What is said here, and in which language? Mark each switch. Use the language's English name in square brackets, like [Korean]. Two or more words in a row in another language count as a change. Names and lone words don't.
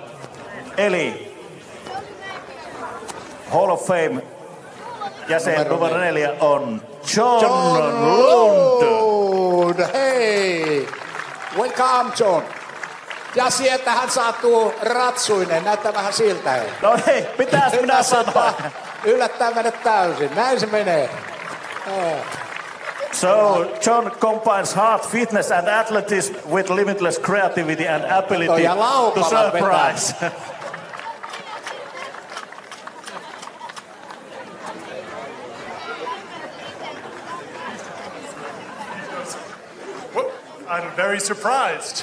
[Finnish] Eli Hall of Fame jäsen numero 4 on John Lund. [English] Hei! Welcome John. [Finnish] Ja sieltä hän saatuu ratsuinen, näyttää vähän siltä. Hei. No hei, pitäis minä sanoa. Yllättää meidät täysin, näin se menee. [English] So, John combines heart, fitness and athleticism with limitless creativity and ability to surprise. I'm very surprised.